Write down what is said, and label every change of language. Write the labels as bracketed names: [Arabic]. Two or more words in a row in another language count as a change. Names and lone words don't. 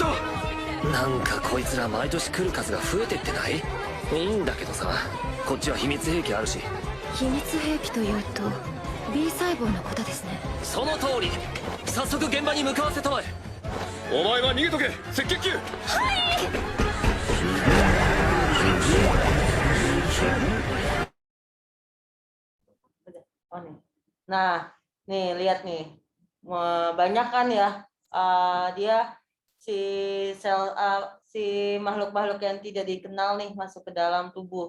[Japanese] なんかこいつら毎年来る数が増えてってない？いいんだけどさ、こっちは秘密兵器あるし。秘密兵器というと B 細胞のことですね。その通り。早速現場に向かわせたまえ。お前は逃げとけ、赤血球。 [Indonesian] Oh, nih. Nah, nih lihat nih, banyak kan ya dia si makhluk-makhluk yang tidak dikenal nih masuk ke dalam tubuh.